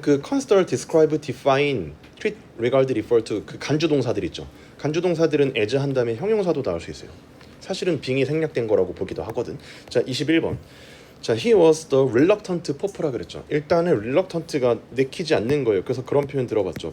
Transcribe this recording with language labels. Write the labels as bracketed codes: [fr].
[ko] 그 consider, describe, define, treat, regard, refer to 그 간주 동사들 있죠. 간주 동사들은 as 한 다음에 형용사도 나올 수 있어요. 사실은 빙이 생략된 거라고 보기도 하거든. 자, 21번. [en] 자, he was the reluctant pope라 그랬죠. [ko] 일단은 reluctant가 내키지 않는 거예요. 그래서 그런 표현 들어봤죠.